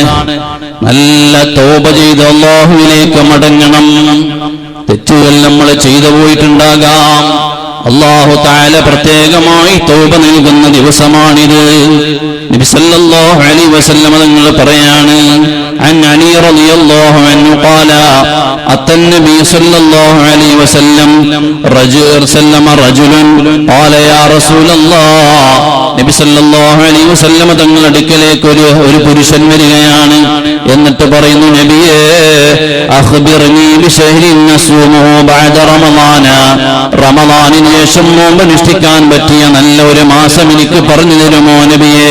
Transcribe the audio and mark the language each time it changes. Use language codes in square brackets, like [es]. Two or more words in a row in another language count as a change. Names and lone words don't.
[ml] നല്ല തൗബ ചെയ്ത് അല്ലാഹുവിലേക്ക് മടങ്ങണം. തെറ്റുകൾ നമ്മൾ ചെയ്തു പോയിട്ടുണ്ടാകാം. [ar] الله تعالى [ml] പ്രത്യേകമായി തൗബ നൽകുന്ന ദിവസമാണിത്. നബി [ar] صلى الله عليه وسلم [ml] തങ്ങൾ പറയാണ്, [ar] عن علي رضي الله عنه قال أتى النبي صلى الله عليه وسلم رجل قال يا رسول الله. [ml] നബി [ar] صلى الله عليه وسلم [ml] തങ്ങളുടെ അടുക്കലേക്ക് ഒരു പുരുഷൻ വരികയാണ്. എന്നിട്ട് പറയുന്നു, നബിയേ, [ar] أخبرني بشهر نصومه بعد رمضان. [ml] റമളാനിന് ശേഷം നോമ്പ് അനുഷ്ഠിക്കാൻ പറ്റിയ നല്ല ഒരു മാസം എനിക്ക് പറഞ്ഞു തരുമോ നബിയേ?